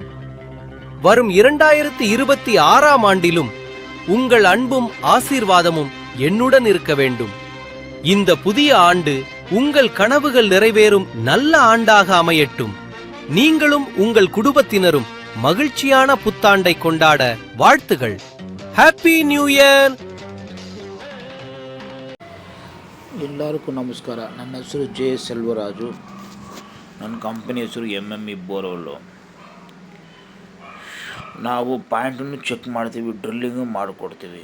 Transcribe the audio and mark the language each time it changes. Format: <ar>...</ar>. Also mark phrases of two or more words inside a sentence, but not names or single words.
<ta>வரும் 2026ஆம் ஆண்டிலும் உங்கள் அன்பும் ஆசீர்வாதமும் என்னுடன் இருக்க வேண்டும். இந்த புதிய ஆண்டு உங்கள் கனவுகள் நிறைவேறும் நல்ல ஆண்டாக அமையட்டும். நீங்களும் உங்கள் குடும்பத்தினரும் மகிழ்ச்சியான புத்தாண்டை கொண்டாட வாழ்த்துகள்.</ta> <en>Happy New Year.</en> <kn>ಎಲ್ಲರಿಗೂ ನಮಸ್ಕಾರ. ನನ್ನ ಹೆಸರು ಜೆ ಸೆಲ್ವರಾಜು. ನನ್ನ ಕಂಪನಿ ಹೆಸರು MME ಬೋರ್ವೆಲ್ಲು. ನಾವು ಪ್ಯಾಂಟನ್ನು ಚೆಕ್ ಮಾಡ್ತೀವಿ, ಡ್ರಿಲ್ಲಿಂಗು ಮಾಡಿಕೊಡ್ತೀವಿ.</kn>